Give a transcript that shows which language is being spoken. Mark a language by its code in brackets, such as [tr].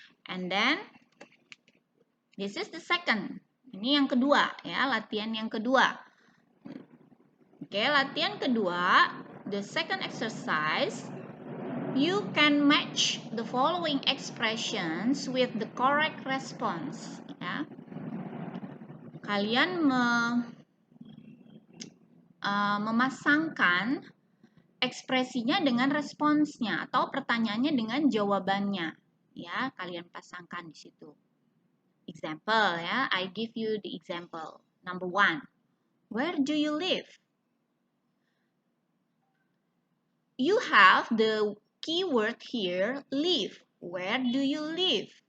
[en] And then this is the second. [id] Ini yang kedua, ya, latihan yang kedua. Oke, latihan kedua, [en] the second exercise. You can match the following expressions with the correct response. [id] Ya. Kalian memasangkan ekspresinya dengan responsnya atau pertanyaannya dengan jawabannya. Ya, kalian pasangkan di situ. [en] Example, ya, I give you the example. Number 1, where do you live? You have the keyword here, live. Where do you live?